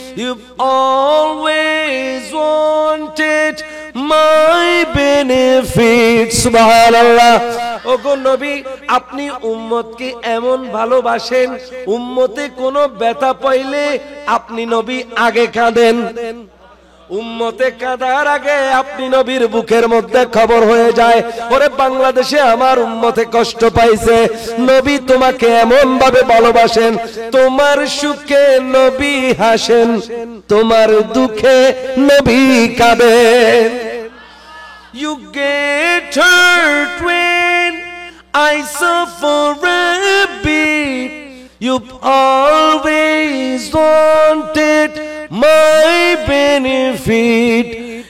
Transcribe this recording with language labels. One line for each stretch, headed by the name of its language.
English: You've always wanted my benefit.
Arabic: Subhanallah.
Bangla: ওগো নবী, আপনি উম্মতকে এমন ভালোবাসেন, উম্মতে কোনো ব্যথা পাইলে আপনি নবী আগে কাঁদেন। উম্মতে কাঁদার আগে আপনি নবীর বুকের মধ্যে খবর হয়ে যায়, ওরে বাংলাদেশে আমার উম্মতে কষ্ট পাইছে। নবী তোমাকে এমন ভাবে ভালোবাসেন, তোমার সুখে নবী হাসেন, তোমার দুঃখে নবী কাঁদেন।
English: You get hurt when I suffer a bit. You've always wanted my benefit.